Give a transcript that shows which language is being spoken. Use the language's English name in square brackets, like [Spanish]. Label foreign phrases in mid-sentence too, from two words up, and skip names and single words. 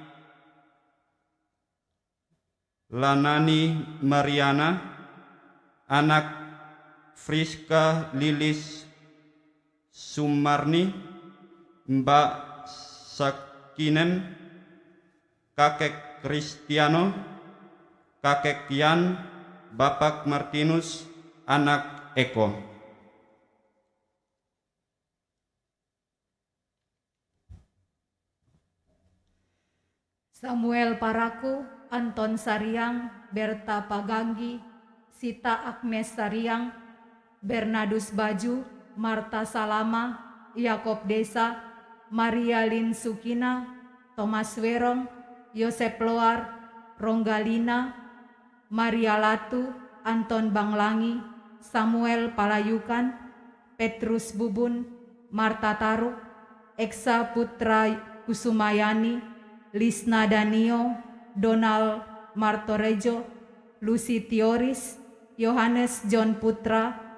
[Indonesian] Lanani Mariana, anak Friska Lilis Sumarni, Mbak Sakinen, kakek Kristiano, kakek Kian, Bapak Martinus, anak Eko. Samuel Paraku, Anton Sariang, Berta Paganggi, Sita Agnes Sariang, Bernadus Baju, Marta Salama, Yakob Desa, Maria Lin Sukina, Thomas Werong, Yosep Loar, Ronggalina, Maria Latu, Anton Banglangi, Samuel Palayukan, Petrus Bubun, Marta Taruk, Eksa Putra Kusumayani, Lisna Danio, Donald Martorejo, Lucy Tioris, Yohanes John Putra,